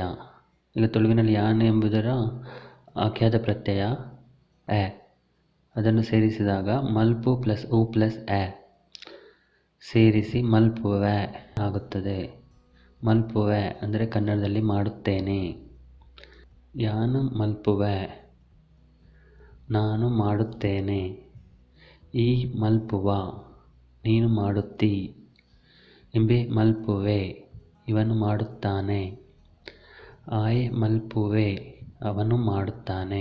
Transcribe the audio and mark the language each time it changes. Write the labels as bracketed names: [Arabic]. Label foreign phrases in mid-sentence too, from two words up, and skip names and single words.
[Kannada] ಈಗ ತುಳುವಿನಲ್ಲಿ ಯಾನ್ ಎಂಬುದರ ಆಖ್ಯಾತ ಪ್ರತ್ಯಯ ಎ. ಅದನ್ನು ಸೇರಿಸಿದಾಗ ಮಲ್ಪು ಪ್ಲಸ್ ಉ ಪ್ಲಸ್ ಎ ಸೇರಿಸಿ ಮಲ್ಪುವೆ ಆಗುತ್ತದೆ. ಮಲ್ಪುವೆ ಅಂದರೆ ಕನ್ನಡದಲ್ಲಿ ಮಾಡುತ್ತೇನೆ. [Tulu] ಯಾನು ಮಲ್ಪುವೆ [Kannada] ನಾನು ಮಾಡುತ್ತೇನೆ. [Tulu] ಈ ಮಲ್ಪುವ [Kannada] ನೀನು ಮಾಡುತ್ತಿ. [Tulu] ಇಂಬೆ ಮಲ್ಪುವೆ [Kannada] ಇವನು ಮಾಡುತ್ತಾನೆ. [Tulu] ಆಯೆ ಮಲ್ಪುವೆ [Kannada] ಅವನು ಮಾಡುತ್ತಾನೆ.